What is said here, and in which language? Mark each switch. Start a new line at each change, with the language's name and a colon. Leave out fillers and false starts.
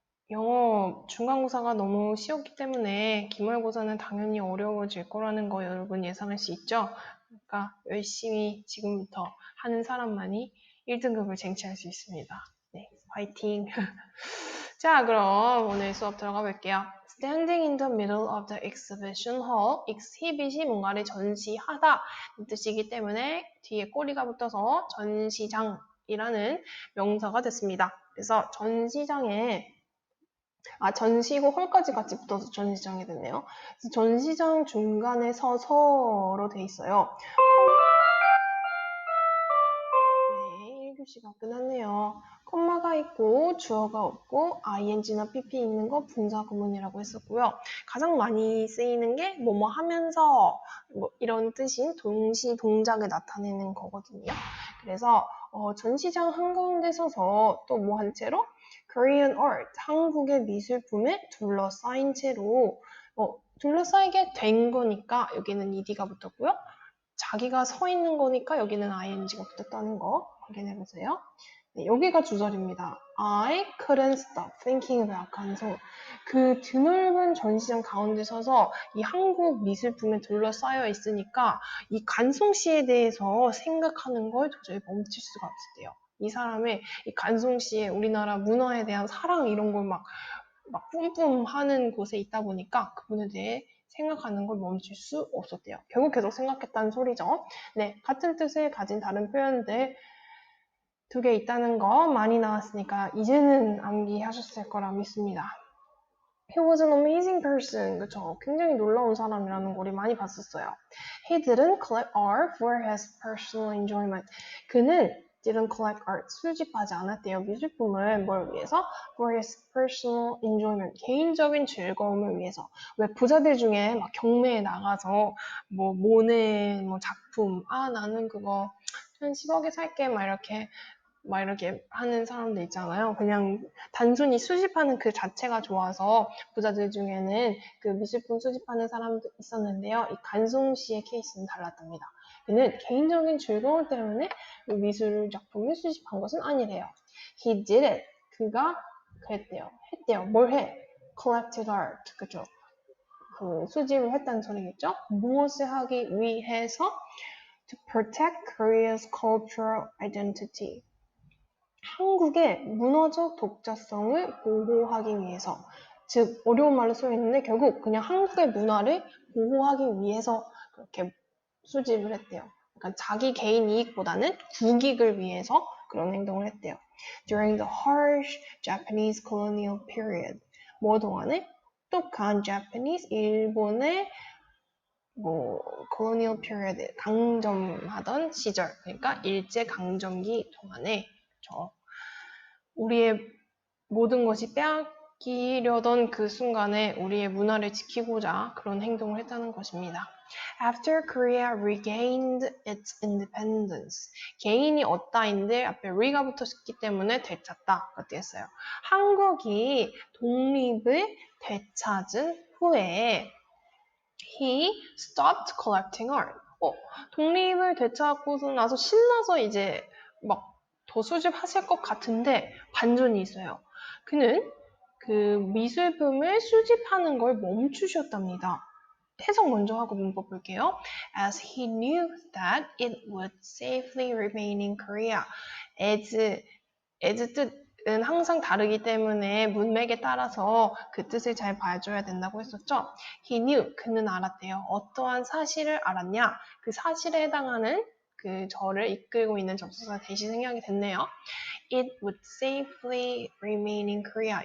Korean: 영어 중간고사가 너무 쉬웠기 때문에 기말고사는 당연히 어려워질 거라는 거 여러분 예상할 수 있죠? 그러니까 열심히 지금부터 하는 사람만이 1등급을 쟁취할 수 있습니다. 네, 화이팅! 자, 그럼 오늘 수업 들어가 볼게요.
English: Standing in the middle of the exhibition hall.
Korean: exhibit이 뭔가를 전시하다 이 뜻이기 때문에 뒤에 꼬리가 붙어서 전시장이라는 명사가 됐습니다. 그래서 전시장에 전시고 홀까지 같이 붙어서 전시장이 됐네요. 전시장 중간에 서서로 돼 있어요. 네, 1교시가 끝났네요. 콤마가 있고 주어가 없고 ing나 pp 있는 거 분사 구문이라고 했었고요. 가장 많이 쓰이는 게 뭐뭐 하면서 이런 뜻인 동시 동작을 나타내는 거거든요. 그래서 전시장 한가운데 서서 또 뭐 한 채로 Korean art, 한국의 미술품에 둘러싸인 채로 둘러싸이게 된 거니까 여기는 ed가 붙었고요. 자기가 서 있는 거니까 여기는 ing가 붙었다는 거 확인해보세요. 네, 여기가 주절입니다.
English: I couldn't stop thinking about 간송.
Korean: 그 드넓은 전시장 가운데 서서 이 한국 미술품에 둘러싸여 있으니까 이 간송시에 대해서 생각하는 걸 도저히 멈출 수가 없었대요. 이 사람의 이 간송시에 우리나라 문화에 대한 사랑 이런 걸 막 뿜뿜 하는 곳에 있다 보니까 그분에 대해 생각하는 걸 멈출 수 없었대요. 결국 계속 생각했다는 소리죠. 네, 같은 뜻을 가진 다른 표현들 2개 있다는 거 많이 나왔으니까 이제는 암기하셨을 거라 믿습니다.
English: He was an amazing person.
Korean: 그쵸? 굉장히 놀라운 사람이라는 걸 우리 많이 봤었어요.
English: He didn't collect art for his personal enjoyment.
Korean: 그는
English: didn't collect art.
Korean: 수집하지 않았대요. 미술품을 뭘 위해서?
English: For his personal enjoyment.
Korean: 개인적인 즐거움을 위해서. 왜 부자들 중에 막 경매에 나가서 뭐 모네 뭐 작품 나는 그거 한 10억에 살게 막 이렇게 막 이렇게 하는 사람들 있잖아요. 그냥 단순히 수집하는 그 자체가 좋아서 부자들 중에는 그 미술품 수집하는 사람도 있었는데요. 이 간송 씨의 케이스는 달랐답니다. 그는 개인적인 즐거움 때문에 미술 작품을 수집한 것은 아니래요.
English: He did it.
Korean: 그가 그랬대요. 했대요. 뭘 해?
English: Collected art.
Korean: 그죠? 그 수집을 했다는 소리겠죠? 무엇을 하기 위해서?
English: To protect Korea's cultural identity.
Korean: 한국의 문화적 독자성을 보호하기 위해서. 즉, 어려운 말로 써 있는데 결국 그냥 한국의 문화를 보호하기 위해서 그렇게 수집을 했대요. 그러니까 자기 개인 이익보다는 국익을 위해서 그런 행동을 했대요.
English: During the harsh Japanese colonial period.
Korean: 뭐 동안에? 똑똑한 Japanese, 일본의 colonial period, 강점하던 시절, 그러니까 일제강점기 동안에 우리의 모든 것이 빼앗기려던 그 순간에 우리의 문화를 지키고자 그런 행동을 했다는 것입니다.
English: After Korea regained its independence.
Korean: 개인이 얻다인데 앞에 re가 붙었기 때문에 되찾다. 그렇게 했어요. 한국이 독립을 되찾은 후에
English: he stopped collecting art.
Korean: 독립을 되찾고 나서 신나서 이제 막 더 수집하실 것 같은데 반전이 있어요. 그는 그 미술품을 수집하는 걸 멈추셨답니다. 해석 먼저 하고 문법 볼게요.
English: As he knew that it would safely remain in Korea.
Korean: as 뜻은 항상 다르기 때문에 문맥에 따라서 그 뜻을 잘 봐줘야 된다고 했었죠.
English: He knew,
Korean: 그는 알았대요. 어떠한 사실을 알았냐? 그 사실에 해당하는 그 저를 이끌고 있는 접속사 대시 생략이 됐네요.
English: It would safely remain in Korea.